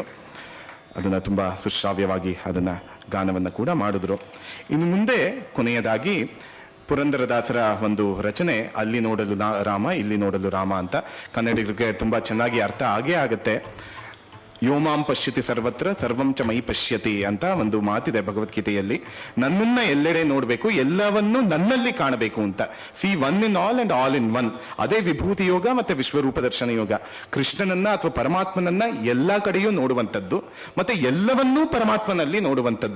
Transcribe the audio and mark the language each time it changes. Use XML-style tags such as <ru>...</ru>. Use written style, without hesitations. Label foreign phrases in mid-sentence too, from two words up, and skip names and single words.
<kn>ಅದನ್ನು ತುಂಬ ಸುಶ್ರಾವ್ಯವಾಗಿ ಅದನ್ನು ಗಾನವನ್ನು ಕೂಡ ಮಾಡಿದ್ರು. ಇನ್ನು ಮುಂದೆ ಕೊನೆಯದಾಗಿ ಪುರಂದರದಾಸರ ಒಂದು ರಚನೆ ಅಲ್ಲಿ ನೋಡಲು ರಾಮ ಇಲ್ಲಿ ನೋಡಲು ರಾಮ ಅಂತ ಕನ್ನಡಿಗರಿಗೆ ತುಂಬ ಚೆನ್ನಾಗಿ ಅರ್ಥ ಆಗೇ ಆಗುತ್ತೆ.</kn> <sa>ಯೋಮಾಂ ಪಶ್ಯತಿ ಸರ್ವತ್ರ ಸರ್ವಂ ಚ ಮೈ ಪಶ್ಯತಿ</sa> <kn>ಅಂತ ಒಂದು ಮಾತಿದೆ ಭಗವದ್ಗೀತೆಯಲ್ಲಿ. ನನ್ನನ್ನ ಎಲ್ಲೆಡೆ ನೋಡಬೇಕು, ಎಲ್ಲವನ್ನೂ ನನ್ನಲ್ಲಿ ಕಾಣಬೇಕು ಅಂತ.</kn> <en>See one in all and all in one.</en> <kn>ಅದೇ ವಿಭೂತಿ ಯೋಗ ಮತ್ತೆ ವಿಶ್ವರೂಪ ದರ್ಶನ ಯೋಗ. ಕೃಷ್ಣನನ್ನ ಅಥವಾ ಪರಮಾತ್ಮನನ್ನ ಎಲ್ಲಾ ಕಡೆಯೂ ನೋಡುವಂಥದ್ದು, ಮತ್ತೆ ಎಲ್ಲವನ್ನೂ ಪರಮಾತ್ಮನಲ್ಲಿ ನೋಡುವಂಥದ್ದು.</kn>